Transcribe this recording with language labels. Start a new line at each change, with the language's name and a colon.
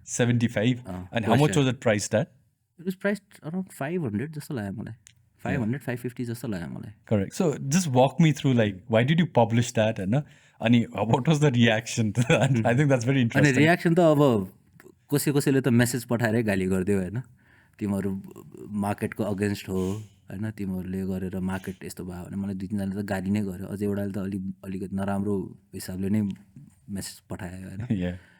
English: 75 and how much was it priced at? It was priced around 500
Nepali: जस्तो लाग्यो मलाई 500 550 जस्तो लाग्यो मलाई
English: Correct. So just walk me through like why did you publish that and
Nepali: अनि
English: what was the reaction to that? I think that's very
Nepali: अनि
English: interesting.
Nepali: Reaction त अब कसैले त मेसेज पठाएरै गाली गरिदियो होइन तिमीहरू मार्केटको अगेन्स्ट हो होइन तिमीहरूले गरेर मार्केट यस्तो भयो भने मलाई 2-3जनाले त गाली नै गर्यो अझै एउटाले त अलिकति नराम्रो हिसाबले नै मेसेज पठायो होइन
English: Yeah.